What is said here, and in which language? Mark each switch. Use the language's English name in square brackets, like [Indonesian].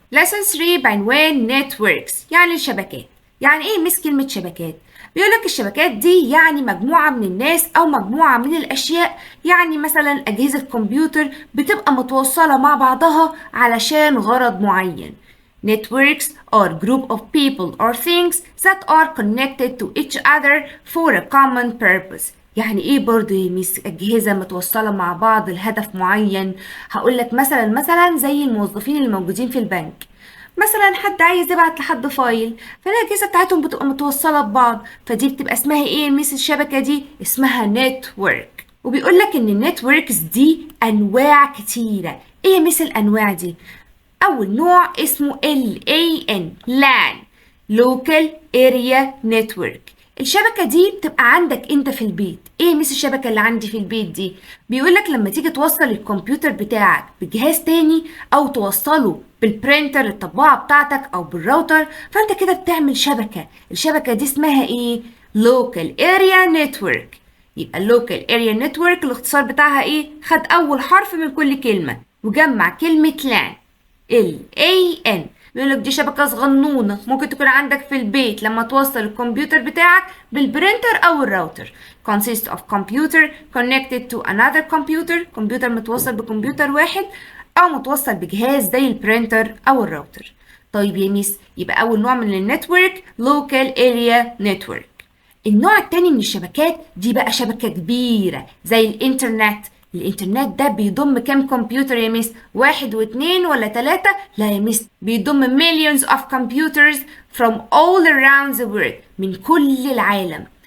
[Arabic] lesson 3 بعنوان networks يعني الشبكات. يعني ايه مس كلمة شبكات؟ بيقولك الشبكات دي يعني مجموعة من الناس أو مجموعة من الأشياء، يعني مثلا أجهزة كمبيوتر بتبقى متوصلة مع بعضها علشان غرض معين. [English] Networks are group of people or things that are connected to each other for a common purpose. [Arabic] يعني ايه برضو يا ميس أجهزة متوصلة مع بعض لهدف معين؟ هقولك مثلا زي الموظفين اللي موجودين في البنك. مثلا حد عايز يبعت لحد فايل، فالاجهزه بتاعتهم بتبقى متوصله ببعض، فدي بتبقى اسمها ايه ميس الشبكه دي؟ اسمها نتورك. وبيقول لك ان النتوركس دي انواع كتيره. ايه ميس الانواع دي؟ اول نوع اسمه LAN Local Area Network. الشبكة دي بتبقى عندك انت في البيت. ايه ميس الشبكة اللي عندي في البيت دي؟ بيقولك لما تيجي توصل الكمبيوتر بتاعك بجهاز تاني او توصله بالبرينتر الطباعة بتاعتك او بالراوتر، فانت كده بتعمل شبكة. الشبكة دي اسمها ايه؟ Local Area Network. يبقى اللوكال اريا نتورك الاختصار بتاعها ايه؟ خد اول حرف من كل كلمة وجمع كلمة لان. [English] LAN. [Arabic] بيقول لك دي شبكة صغنونة ممكن تكون عندك في البيت لما توصل الكمبيوتر بتاعك بالبرينتر أو الراوتر. [English] Consists of computer connected to another computer. [Arabic] كمبيوتر متوصل بكمبيوتر واحد أو متوصل بجهاز زي البرينتر أو الراوتر. طيب يا ميس، يبقى أول نوع من النتورك Local Area Network. النوع التاني من الشبكات دي بقى شبكة كبيرة زي الإنترنت. الإنترنت ده بيضم كام كمبيوتر يا ميس؟ واحد واتنين ولا تلاتة؟ لا يا ميس، بيضم [English] millions of computers from all around the world، [Arabic] من كل العالم.